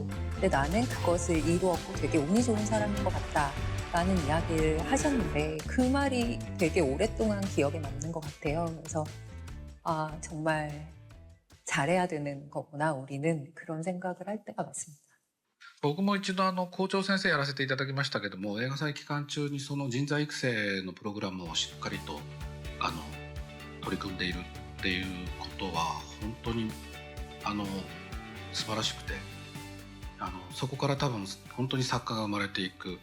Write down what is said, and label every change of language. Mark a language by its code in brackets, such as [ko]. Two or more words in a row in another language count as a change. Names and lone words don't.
[ko] 근데 나는 그것을 이루었고 되게 운이 좋은 사람인 것 같다 라는 이야기를 하셨는데, 그 말이 되게 오랫동안 기억에 남는 것 같아요. 그래서 정말 잘해야 되는 거구나, 우리는. 그런 생각을 할 때가 많습니다. [ja] 僕も一度校長先生やらせていただきましたけども、映画祭期間中にその人材育成のプログラムをしっかりと取り組んでいるっていうことは本当に素晴らしくて、そこから多分本当に作家が生まれていく。